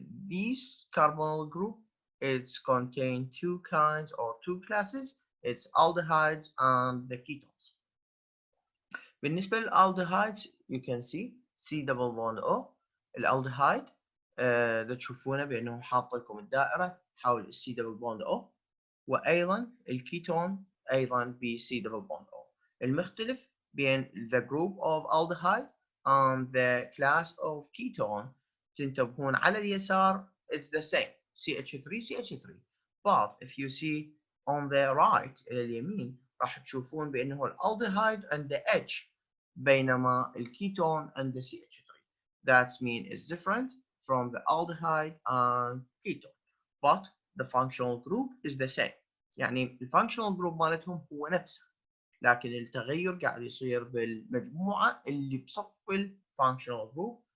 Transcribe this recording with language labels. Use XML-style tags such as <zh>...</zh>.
<en>This carbonyl group it's contain two kinds or two classes. It's aldehydes and the ketones.</en> <ar>بالنسبة للالdehydes</ar> <en>you can see C double bond O.</en> <ar>الالدهايد ده تشوفونه بانه حاط لكم الدائره حول السي دبل بوند او، وايضا الكيتون ايضا بسي دبل بوند او. المختلف بين</ar> <en>the group of aldehyde and the class of ketone</en> <ar>تنتبهون على اليسار</ar> <en>it's the same CH3 but if you see on the right</en> <ar>الى اليمين راح تشوفون بانه الالدهايد عنده H بينما الكيتون عنده CH3.</ar> <en>That means it's different from the aldehyde and ketone, but the functional group is the same.</en> <ar>يعني الفانكشنال جروب مالتهم هو نفسه، لكن التغير قاعد يصير بالمجموعة اللي بصف الفانكشنال جروب.</ar>